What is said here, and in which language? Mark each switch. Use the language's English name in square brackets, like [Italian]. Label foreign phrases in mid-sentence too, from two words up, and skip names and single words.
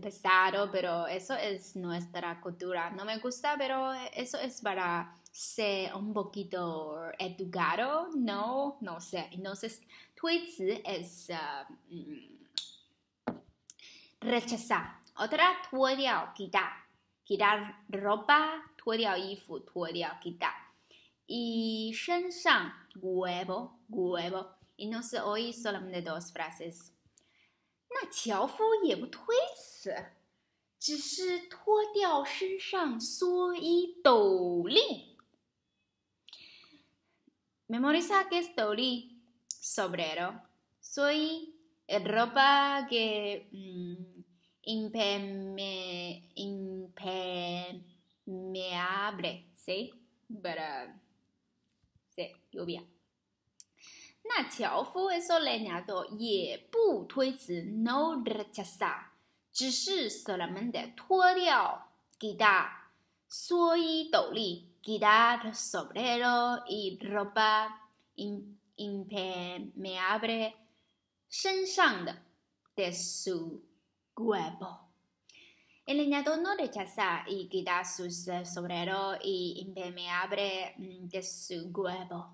[Spanish] Pesado, pero eso es nuestra cultura. No me gusta, pero eso es para ser un poquito educado. No sé. Entonces, 推辞 es rechazar. Otra, 脱掉 quitar ropa, [Chinese] 脱掉衣服 quitar. [Spanish] Y 身上 huevo. Entonces hoy solamente dos frases. [Chinese] 那樵夫也不推辞，只是脱掉身上蓑衣斗笠。 [Spanish] Memoriza que es [Chinese] 斗笠 sombrero. [Spanish] Soy ropa que impermeable, ¿sí? Para lluvia. [Chinese] 那樵夫 [Spanish] eso leñador [Chinese] 也不推辞 [Spanish] no rechazar, 只是 solamente 脱掉 quitar [Chinese] 蓑衣斗笠 [Spanish] quitar sombrero y ropa impermeable [Chinese] 身上的 [Spanish] su cuerpo. El leñador no rechaza y quita sus sombrero y impermeable de su cuerpo.